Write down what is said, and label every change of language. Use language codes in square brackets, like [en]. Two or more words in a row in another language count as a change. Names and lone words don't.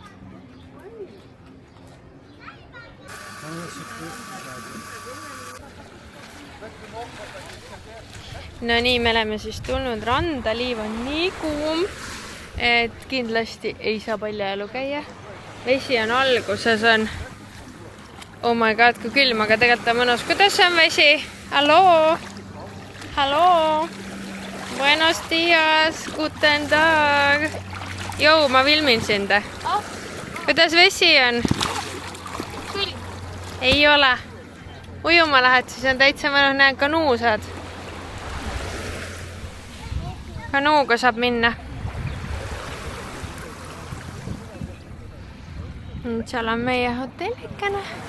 [et] No nii, me oleme siis tulnud randa, liiv on nii kuum, et kindlasti ei saa paljajalu käia. Vesi on alguses, on [en] oh my god, [et] kui külm, aga tegelikult on mõnus. Kuidas on vesi? Halloo? Halloo? [es] Buenos dias, [de] guten tag. [et] Jou, ma filmin sind. Kuidas vesi on? Ei ole. Ujuma lähed, siis on täitsa mõnus. Näen, kanuu saad. Kanuuga saab minna. Seal on meie hotellikene.